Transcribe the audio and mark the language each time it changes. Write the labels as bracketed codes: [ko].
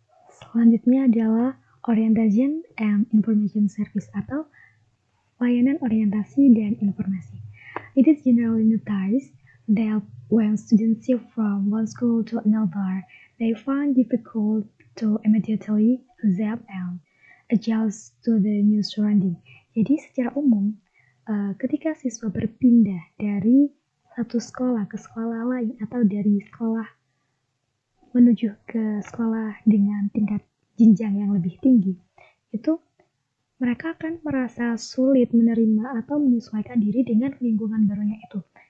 [id] Selanjutnya adalah Orientation and Information Service atau layanan orientasi dan informasi. [en] It is generally noticed that when students shift from one school to another, they find difficult to immediately adapt and adjust to the new surrounding. [id] Jadi secara umum, ketika siswa berpindah dari satu sekolah ke sekolah lain atau dari sekolah menuju ke sekolah dengan tingkat jenjang yang lebih tinggi, itu mereka akan merasa sulit menerima atau menyesuaikan diri dengan lingkungan barunya itu.